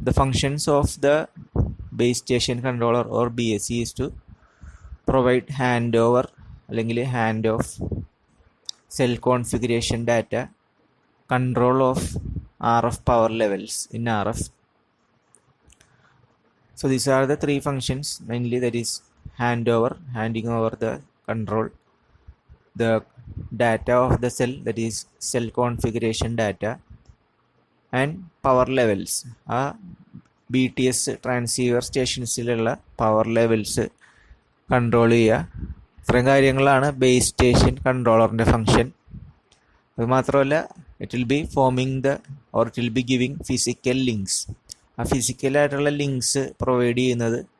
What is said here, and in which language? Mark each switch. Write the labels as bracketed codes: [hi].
[en] the functions of the base station controller or BSC is to provide hand over [ml] അല്ലെങ്കിൽ [en] Hand off cell configuration data, control of RF power levels in RF. So these are the three functions mainly, that is handover, handing over the control, the data of the cell, that is cell configuration data, and power levels. [ml] BTS transceiver സ്റ്റേഷൻസിലുള്ള power levels control ചെയ്യുക. ഇത്രയും കാര്യങ്ങളാണ് base station കൺട്രോളറിൻ്റെ function. അതുമാത്രമല്ല, [en] It will be forming the or it will be giving physical links. [ml] ആ ഫിസിക്കലായിട്ടുള്ള links provide ചെയ്യുന്നത്